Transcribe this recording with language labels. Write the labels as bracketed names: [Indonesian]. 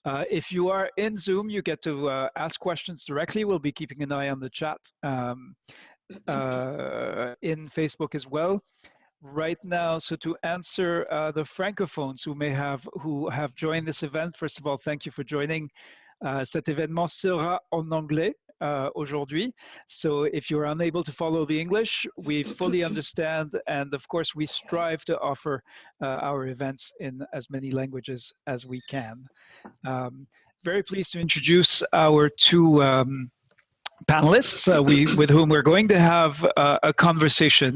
[English] If you are in Zoom, you get to ask questions directly. We'll be keeping an eye on the chat in Facebook as well. Right now, so to answer the francophones who have joined this event, first of all, thank you for joining. [French] Cet événement sera en anglais aujourd'hui. [English] So if you're unable to follow the English, we fully understand, and of course we strive to offer our events in as many languages as we can. Very pleased to introduce our two panelists with whom we're going to have a conversation.